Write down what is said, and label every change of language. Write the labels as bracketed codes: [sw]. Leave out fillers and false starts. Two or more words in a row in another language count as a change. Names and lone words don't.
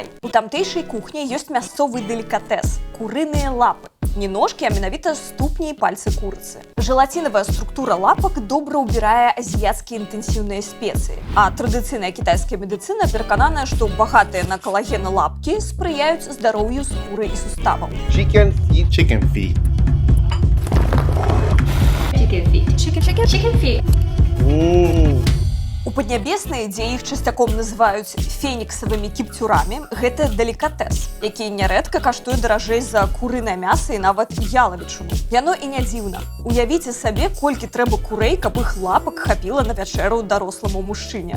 [be] У тамтэйшай кухні ёсць мясцовы делікатэс – курыныя лапы. Не ножкі, а менавіта ступні і пальцы курыцы. Желатинавая структура лапак добра ўбірае азіяцкія інтэнсіўныя спецыі. А традыцыйная кітайская медыцына перакананая, што багатыя на калагены лапкі спрыяюць здароўю скуры і суставаў. [en] Chicken feet. Chicken feet. Chicken feet. [be] У Паднябеснай, дзе іх часцяком называюць феніксавымі кіпцюрамі, гэта делікатэс, які нярэдка каштуе даражэй за курынае мяса і нават ялавічыну. Яно і не дзіўна. Уявіце сабе, колькі трэба курэй, каб іх лапак хапіла на вячэру даросламу мужчыне.